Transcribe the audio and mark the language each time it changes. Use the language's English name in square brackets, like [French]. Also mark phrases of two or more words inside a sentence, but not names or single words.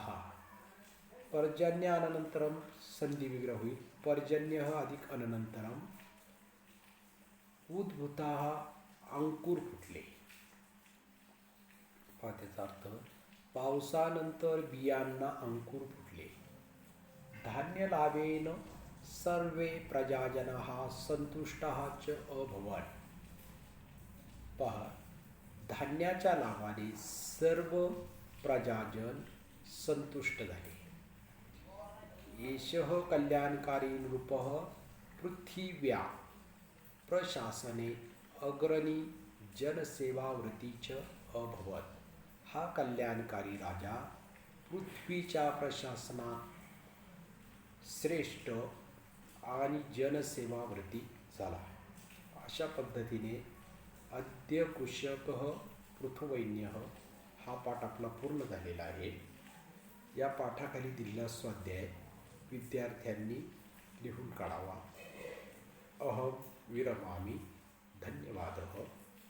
[Marathi] पर्जन्यानन्तरं संधि विग्रह होईल. [Sanskrit] पर्जन्यः अधिक अनंतरम, उद्भूतः [Marathi] अंकुर फुटले. त्याचा अर्थ पावसानंतर बियांना अंकुर फुटले. [Sanskrit] धान्य लाभेन सर्वे प्रजाजनाः संतुष्टाः च अभवन्. [Marathi] पहा धान्याच्या लाभाने सर्व प्रजाजन संतुष्ट झाले. [Sanskrit] एषः कल्याणकारी नृपः पृथिव्या प्रशासने अग्रणी जनसेवावृत्ती च अभवत्. [Marathi] हा कल्याणकारी राजा पृथ्वीच्या प्रशासनात श्रेष्ठ आणि जनसेवावृत्ती झाला. अशा पद्धतीने अद्य कृषकः पृथुवैन्यः हा पाठ आपला पूर्ण झालेला आहे. या पाठाखाली दिलेला स्वाध्याय विद्यार्थ्यांनी लिहून काढावा. [Sanskrit] अहम विरमामि. धन्यवादः.